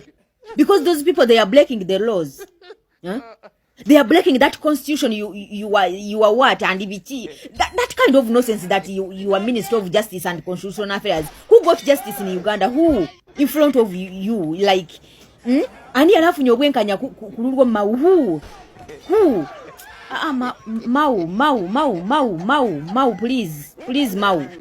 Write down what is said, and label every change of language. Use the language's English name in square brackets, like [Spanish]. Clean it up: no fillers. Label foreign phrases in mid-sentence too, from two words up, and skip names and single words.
[English] Because those people, they are breaking the laws. They are breaking that constitution. You are what? And that kind of nonsense that you are Minister of Justice and Constitutional Affairs. Who got justice in Uganda? Who? In front of you, like [Nyankole] Ani anafunye obwenkanya kululwo Mau? [English] Who? Mau, please, Mau.